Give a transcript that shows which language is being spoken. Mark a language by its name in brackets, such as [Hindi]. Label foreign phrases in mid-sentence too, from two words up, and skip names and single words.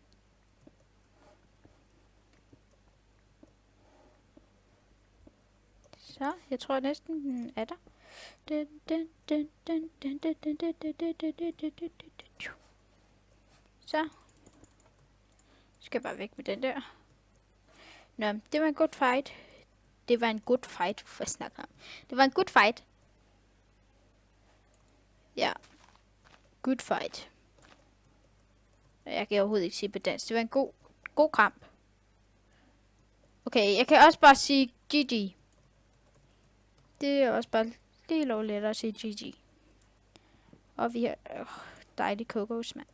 [Danish] Så, jeg tror næsten, den er der. Så. Skal jeg bare væk med den der. Nå, det var en god fight. Det var en [English] good fight. [Danish] Hvad snakker jeg om? Det var en [English] good fight. [Danish] Ja. [English] Good fight. [Danish] Jeg kan overhovedet ikke sige på dansk. Det var en god kamp. Okay, jeg kan også bare sige GG. Det er også bare lige lovligt at sige GG. Og vi har dejlig kokos, mand.